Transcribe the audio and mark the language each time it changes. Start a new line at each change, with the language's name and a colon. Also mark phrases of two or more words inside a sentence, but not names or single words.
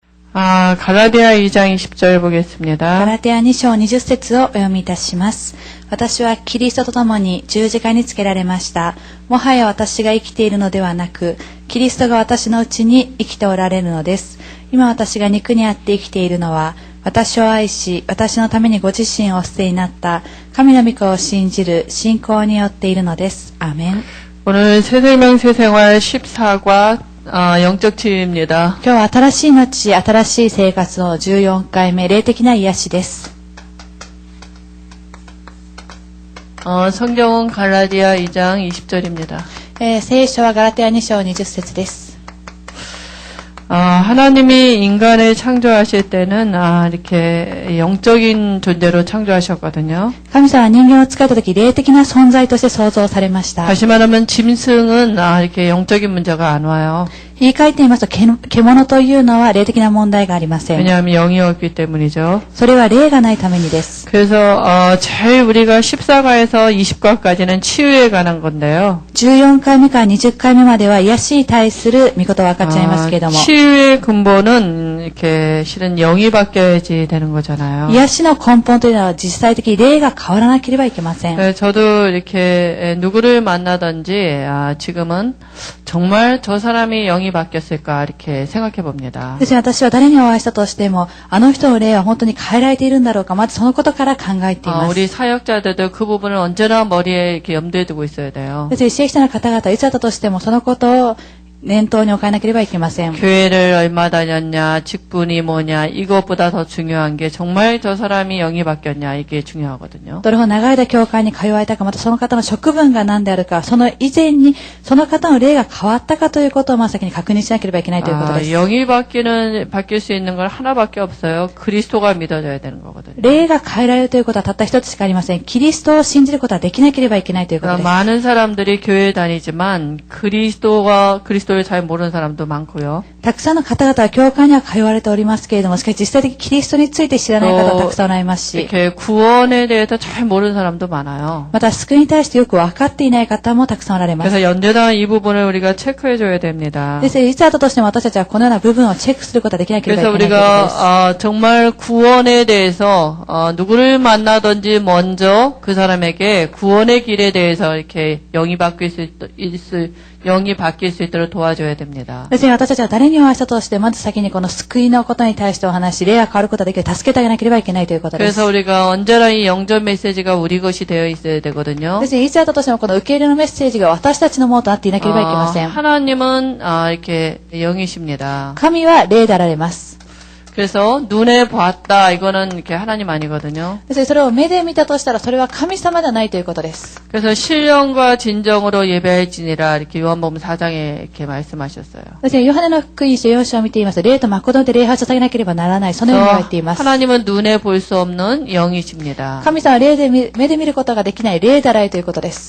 Korean: ガラティア 2장 20절 보겠습니다.
Japanese: ガラテア2章20節をお読みいたします。私はキリストと共に十字架につけられました。もはや私が生きているのではなく、キリストが私のうちに生きておられるのです。今私が肉にあって生きているのは、私を愛し、私のためにご自身をお捨てになった神の御子を信じる信仰によっているのです。アーメン。
Korean: 오늘 새생명 새생활 14과 영적 치유입니다.
Japanese: 今日は新しい命、新しい生活の14回目、霊的な癒しです。
Korean: 성경은 갈라디아 2장 20절입니다.
Japanese: 聖書はガラテア2章20節です。
Korean: 하나님이 인간을 창조하실 때는 이렇게 영적인 존재로 창조하셨거든요.
Japanese: 神様は人間を作ったとき、霊的な存在として創造されました。
Korean: 다시 말하면 짐승은 이렇게 영적인 문제가 안 와요.
Japanese: 言い換えてみますと、獣というのは霊的な問題がありません。
Korean: 왜냐하면 영이 없기 때문이죠.
Japanese: それは霊がないためにです。
Korean: 그래서 제일 우리가 14과에서 20과까지는 치유에 관한 건데요.
Japanese: 14 回目から20回目までは癒しに対する御事を分かっちゃいますけれども、
Korean: 치유의 근본은 이렇게 실은 영이 바뀌어야지 되는 거잖아요.
Japanese: 癒しの根本というのは実際的に霊が変わらなければいけません。
Korean: 저도 이렇게 누구를 만나든지 지금은 정말 저 사람이 영이 바뀌었을까 이렇게 생각해 봅니다.
Japanese: ですから私は誰にお会いしたとしても、あの人の霊は本当に変えられているんだろうか、まずそのことから考えています。
Korean: 우리 사역자들도 그 부분을 언제나 머리에 이렇게 염두에 두고 있어야 돼요.
Japanese: ですから聖者の方々いつだったとしてもそのことを念頭に置かなければいけません。
Korean: 교회를 얼마 다녔냐, 직분이 뭐냐, 이것보다 더 중요한 게 정말 저 사람이 영이 바뀌었냐, 이게 중요하거든요.
Japanese: どれほど長い間教会に通われたか、またその方の職分が何であるか、その以前にその方の霊が変わったかということを真っ先に確認しなければいけないということです。
Korean: 영이 바뀔 수 있는 건 하나밖에 없어요. 그리스도가 믿어져야 되는 거거든요.
Japanese: 霊が変えられるということはたった一つしかありません。キリストを信じることはできなければいけないということです。
Korean: 많은 사람들이 교회에 다니지만 그리스도를 잘 모르는 사람도 많고요.
Japanese: たくさんの方々は教会には通われておりますけれども、しかし実際的にキリストについて知らない方はたくさんおられますし、
Korean: 이렇게 구원에 대해서 잘 모르는 사람도 많아요.
Japanese: また救いに対してよく分かっていない方もたくさんおられます。
Korean: 그래서 연대당 이 부분을 우리가 체크해 줘야 됩니다.
Japanese: ですからいつあったとしても私たちはこのような部分をチェックすることができなければい
Korean: 그래서
Japanese: けないということです。
Korean: 우리가 정말 구원에 대해서 누구를 만나든지 먼저 그 사람에게 구원의 길에 대해서 이렇게 영이 바뀔 수 있도록 도와줘야 됩니다.
Japanese: ですから私たちは誰にお会いしたとして、まず先にこの救いのことに対してお話し、霊が変わることができる、助けてあげなければいけないということです。
Korean: 그래서 우리가 언제나 이 영전 메시지가 우리 것이 되어 있어야 되거든요.
Japanese: ですからいつあったとしてもこの受け入れのメッセージが私たちのものとなっていなければいけません。
Korean: 하나님은 이렇게 영이십니다.
Japanese: 神は霊であられます。
Korean: 그래서 눈에 봤다 이거는 이렇게 하나님 아니거든요.
Japanese: ですからそれを目で見たとしたらそれは神様ではないということです。
Korean: 그래서 신령과 진정으로 예배할지니라 이렇게 요한복음 4장에 이렇게 말씀하셨어요.
Japanese: ですからヨハネの福音書4章を見ていますと、霊と誠で礼拝を捧げなければならない、そのように言われています。
Korean: 하나님은 눈에 볼 수 없는 영이십니다.
Japanese: 神様は目で見ることができない霊であられるということです。